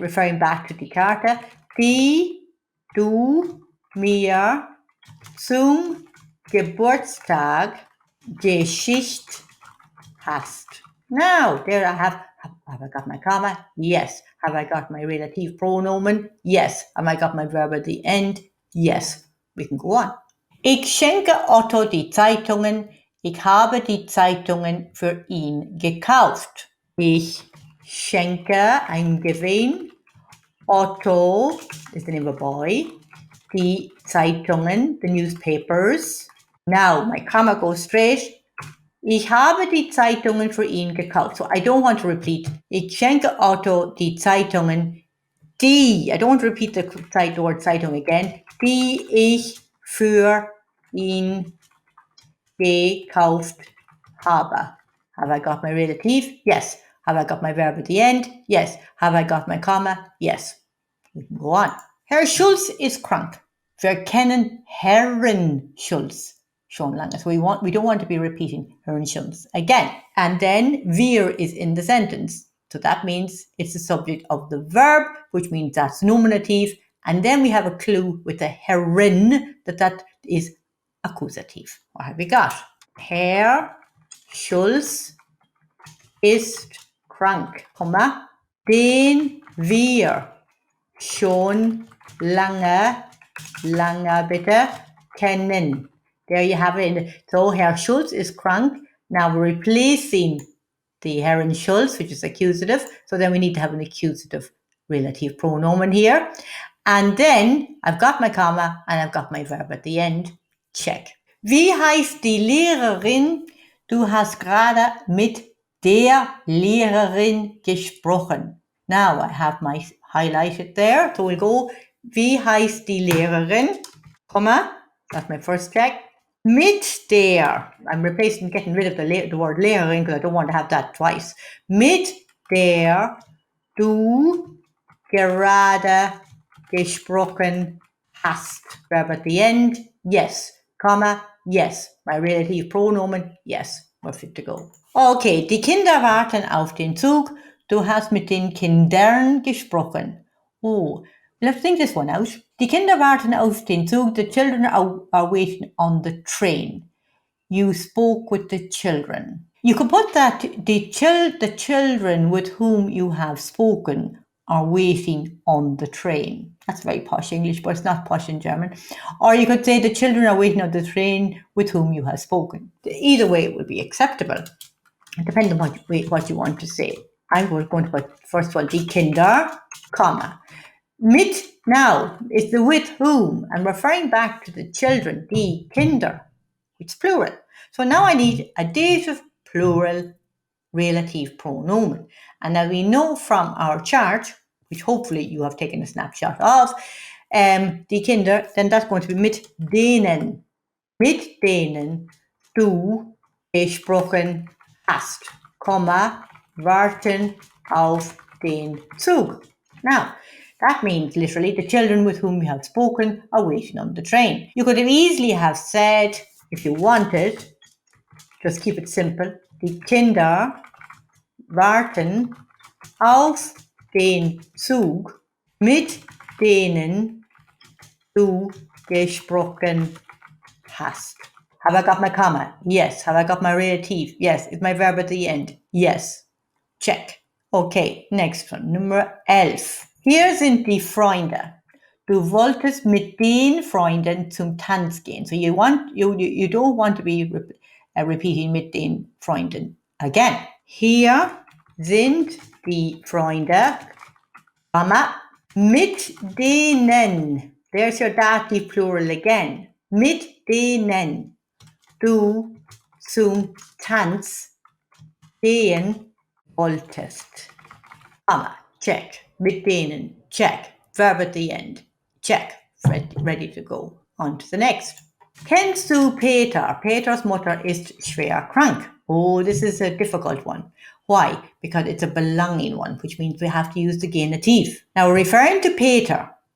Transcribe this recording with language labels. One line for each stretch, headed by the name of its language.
English: Referring back to
German: die Karte, die du mir zum Geburtstag geschickt hast.
English: Now, there I have I got my comma? Yes. Have I got my relative pronomen? Yes. Have I got my verb at the end? Yes. We can go on.
German: Ich schenke Otto die Zeitungen. Ich habe die Zeitungen für ihn gekauft. Ich schenke,
English: I'm giving, Otto is the name of a boy,
German: die Zeitungen,
English: the newspapers. Now, my comma goes straight.
German: Ich habe die Zeitungen für ihn gekauft.
English: So I don't want to repeat.
German: Ich schenke Otto die Zeitungen, die,
English: I don't want to repeat the word Zeitung again,
German: die ich für ihn gekauft habe.
English: Have I got my relative? Yes. Have I got my verb at the end? Yes. Have I got my comma? Yes. We can go on.
German: Herr Schulz ist krank. Wir kennen Herrn Schulz schon lange.
English: So we don't want to be repeating Herrn Schulz again. And then wir is in the sentence. So that means it's the subject of the verb, which means that's nominative. And then we have a clue with the Herren that is accusative. What have we got?
German: Herr Schulz ist krank, den wir schon lange bitte kennen.
English: There you have it. So Herr Schulz is krank. Now we're replacing the Herrn Schulz, which is accusative. So then we need to have an accusative relative pronomen here. And then I've got my comma and I've got my verb at the end.
German: Check. Wie heißt die Lehrerin? Du hast gerade mit der Lehrerin gesprochen.
English: Now I have my highlighted there. So we'll go,
German: wie heißt die Lehrerin?
English: Comma, that's my first check.
German: Mit der,
English: I'm getting rid of the word Lehrerin because I don't want to have that twice.
German: Mit der du gerade gesprochen hast.
English: Verb at the end, yes. Comma, yes. My relative pronomen, yes. We're fit to go.
German: Okay, die Kinder warten auf den Zug. Du hast mit den Kindern gesprochen.
English: Oh, let's think this one out.
German: Die Kinder warten auf den Zug.
English: The children are waiting on the train. You spoke with the children. You could put that the children with whom you have spoken are waiting on the train. That's very posh English, but it's not posh in German. Or you could say the children are waiting on the train with whom you have spoken. Either way, it would be acceptable. It depends on what you want to say. I'm going to put, first of all, die Kinder, comma. Mit, now, is the with whom. I'm referring back to the children,
German: die Kinder.
English: It's plural. So now I need a dative plural Relative Pronomen. And now we know from our chart, which hopefully you have taken a snapshot of,
German: die Kinder,
English: then that's going to be
German: mit denen. Mit denen du gesprochen hast, warten auf den Zug.
English: Now, that means literally the children with whom you have spoken are waiting on the train. You could easily have said, if you wanted, just keep it simple,
German: die Kinder warten auf den Zug, mit denen du gesprochen hast.
English: Have I got my comma? Yes. Have I got my relative? Yes. Is my verb at the end? Yes. Check. Okay, next one.
German: Nummer 11. Hier sind die Freunde. Du wolltest mit den Freunden zum Tanz gehen.
English: So you don't want to be repeating
German: mit den Freunden
English: again.
German: Hier sind die Freunde, Komma, mit denen.
English: There's your dative plural again.
German: Mit denen du zum Tanz gehen wolltest.
English: Komma, check.
German: Mit denen,
English: check. Verb at the end, check. Ready to go. On to the next.
German: Kennst du Peter? Peters Mutter ist schwer krank.
English: Oh, this is a difficult one. Why? Because it's a belonging one, which means we have to use the genitive. Now, we're referring to Peter.